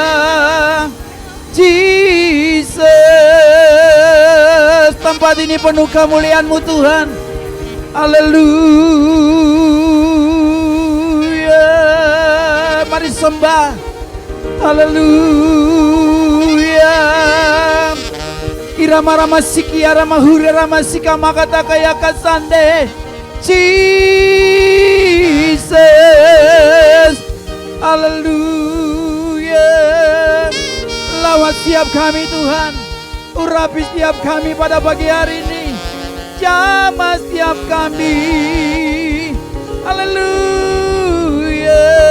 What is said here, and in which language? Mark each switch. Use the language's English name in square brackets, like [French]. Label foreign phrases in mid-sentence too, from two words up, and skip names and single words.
[Indonesian] Jesus, tempat ini penuh kemuliaan-Mu Tuhan. Haleluya. Mari sembah. Haleluya. Irama ramasiki arama hure ramasika makata kaya kasande. Jesus. Haleluya. Lawat setiap kami Tuhan. Urapi setiap kami pada pagi hari ini. Jamah setiap kami. Haleluya.